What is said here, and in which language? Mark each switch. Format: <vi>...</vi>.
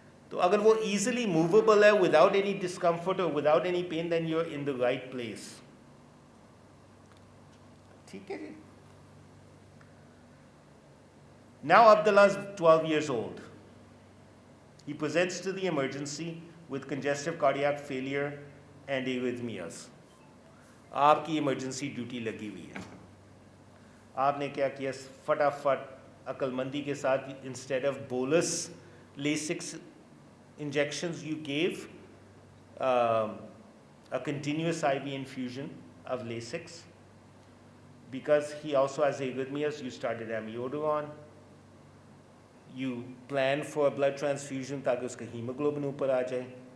<hi>तो अगर वो</hi> <en>easily movable है without any discomfort or without any pain, then you're in the right place.</en> <hi>ठीक है जी.</hi> <en>Now Abdullah is 12 years old. He presents to the emergency with congestive cardiac failure and arrhythmias.</en> <hi>आपकी emergency duty लगी हुई है. आपने क्या किया? फटाफट अक्लमंदी के साथ</hi> <en>instead of bolus Lasix injections, you gave a continuous IV infusion of Lasix. Because he also has arrhythmias, you started amiodarone. You plan for a blood transfusion</en> <hi>ताकि उसका hemoglobin ऊपर आ जाए.</hi>